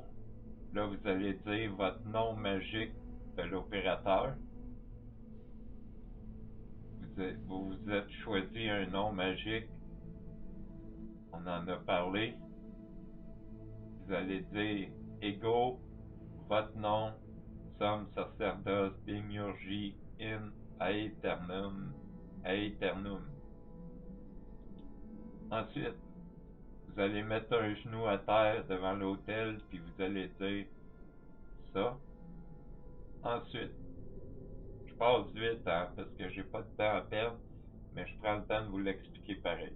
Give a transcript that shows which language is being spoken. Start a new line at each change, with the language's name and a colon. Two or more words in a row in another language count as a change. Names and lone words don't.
French: Là, vous allez dire votre nom magique de l'opérateur. Vous vous êtes choisi un nom magique. On en a parlé. Vous allez dire Ego, votre nom,
Latin: Sum sacerdos demiurgi in aeternum.
French: Ensuite, vous allez mettre un genou à terre devant l'autel, puis vous allez dire ça. Ensuite, je passe vite, hein, parce que j'ai pas de temps à perdre, mais je prends le temps de vous l'expliquer pareil.